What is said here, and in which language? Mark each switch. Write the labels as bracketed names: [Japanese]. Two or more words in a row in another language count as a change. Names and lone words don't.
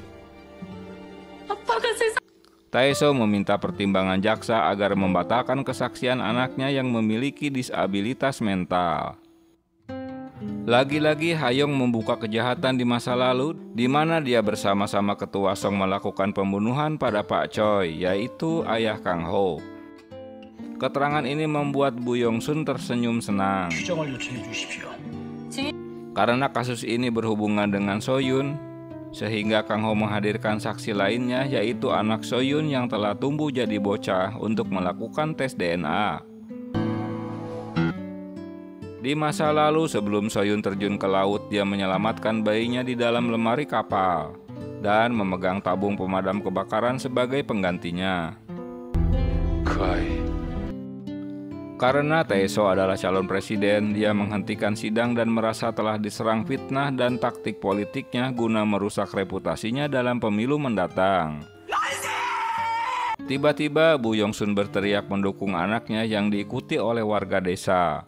[Indonesian] Tae-so meminta pertimbangan jaksa agar membatalkan kesaksian anaknya yang memiliki disabilitas mental. Lagi-lagi Ha-yong membuka kejahatan di masa lalu, di mana dia bersama-sama Ketua Song melakukan pembunuhan pada Pak Choi, yaitu ayah Kang Ho. Keterangan ini membuat Bu Yong-sun tersenyum senang. [Korean] 추정을 요청해 주십시오. [Indonesian] Karena kasus ini berhubungan dengan So-yun, sehingga Kang Ho menghadirkan saksi lainnya, yaitu anak So-yun yang telah tumbuh jadi bocah untuk melakukan tes DNA. Di masa lalu sebelum So-yun terjun ke laut, dia menyelamatkan bayinya di dalam lemari kapal dan memegang tabung pemadam kebakaran sebagai penggantinya. [Korean] 그 아이 [Indonesian] Karena Tae-so adalah calon presiden, dia menghentikan sidang dan merasa telah diserang fitnah dan taktik politiknya guna merusak reputasinya dalam pemilu mendatang. Tiba-tiba Bu Yong-sun berteriak mendukung anaknya yang diikuti oleh warga desa.